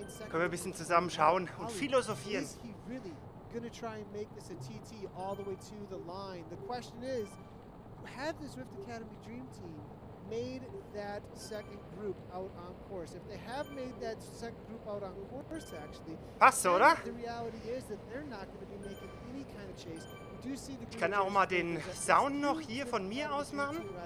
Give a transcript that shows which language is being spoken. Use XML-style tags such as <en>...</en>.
<de>Können wir ein bisschen zusammen schauen und philosophieren.</de> <en>Going to try and make this a TT all the way to the line. The question is, have the Zwift Academy Dream Team made that second group out on course? If they have made that second group out on course, actually,</en> <de>passt, oder?</de> <en>The reality is that they're not going to be making any kind of chase. We do see the</en> <de>ich kann auch mal den Sound noch hier von mir aus machen.</de>